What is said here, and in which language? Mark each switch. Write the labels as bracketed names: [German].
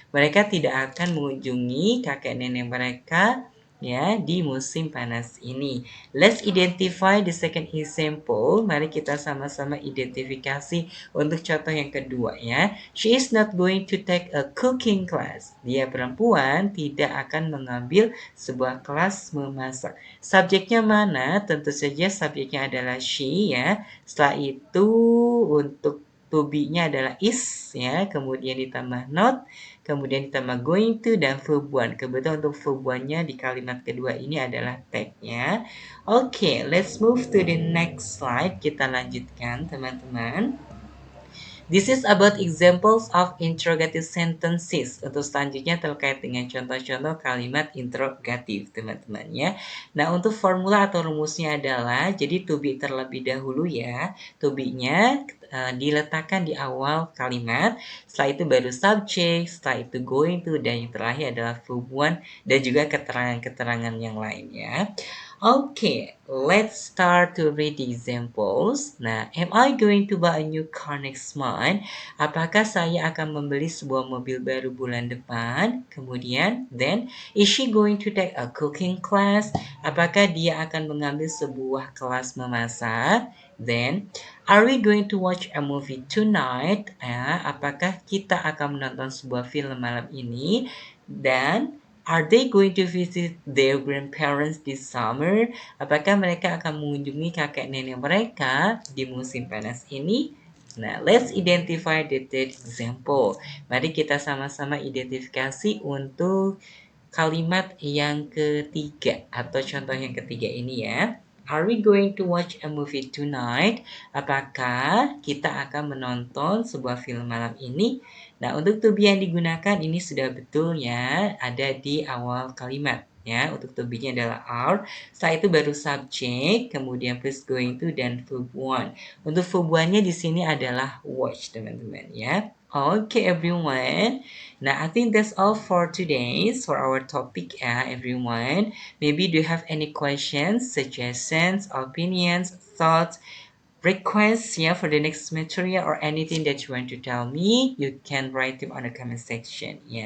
[Indonesian] Mereka tidak akan mengunjungi kakek nenek mereka ya di musim panas ini. [English] Let's identify the second example. [Indonesian] Mari kita sama-sama identifikasi untuk contoh yang kedua ya. [English] She is not going to take a cooking class. [Indonesian] Dia perempuan tidak akan mengambil sebuah kelas memasak. Subjeknya mana? Tentu saja subjeknya adalah she ya. Setelah itu untuk to be-nya adalah is ya, kemudian ditambah not, kemudian ditambah going to dan verb one. Kebetulan untuk verb one-nya di kalimat kedua ini adalah take ya. [English] Oke, let's move to the next slide. [Indonesian] Kita lanjutkan teman-teman. [English] This is about examples of interrogative sentences. [Indonesian] Untuk selanjutnya terkait dengan contoh-contoh kalimat interrogatif, teman-teman ya. Nah, untuk formula atau rumusnya adalah, jadi to be terlebih dahulu ya. To be-nya diletakkan di awal kalimat, setelah itu baru subject, setelah itu going to, dan yang terakhir adalah verb one, dan juga keterangan-keterangan yang lain ya. [English] Okay, let's start to read the examples. [Indonesian] Nah, [English] am I going to buy a new car next month? [Indonesian] Apakah saya akan membeli sebuah mobil baru bulan depan? Kemudian, [English] then, is she going to take a cooking class? [Indonesian] Apakah dia akan mengambil sebuah kelas memasak? [English] Then, are we going to watch a movie tonight? [Indonesian] Apakah kita akan menonton sebuah film malam ini? Dan, [English] are they going to visit their grandparents this summer? [Indonesian] Apakah mereka akan mengunjungi kakek nenek mereka di musim panas ini? [English] Nah, let's identify the third example. [Indonesian] Mari kita sama-sama identifikasi untuk kalimat yang ketiga atau contoh yang ketiga ini ya. [English] Are we going to watch a movie tonight? [Indonesian] Apakah kita akan menonton sebuah film malam ini? Nah, untuk to be yang digunakan ini sudah betul ya, ada di awal kalimat ya. Untuk to be-nya adalah are, setelah itu baru subject, kemudian plus going to dan verb one. Untuk verb one-nya di sini adalah watch, teman-teman ya. [English] Okay, everyone. Now, I think that's all for today for our topic, everyone. Maybe do you have any questions, suggestions, opinions, thoughts, requests for the next material or anything that you want to tell me, you can write them on the comment section.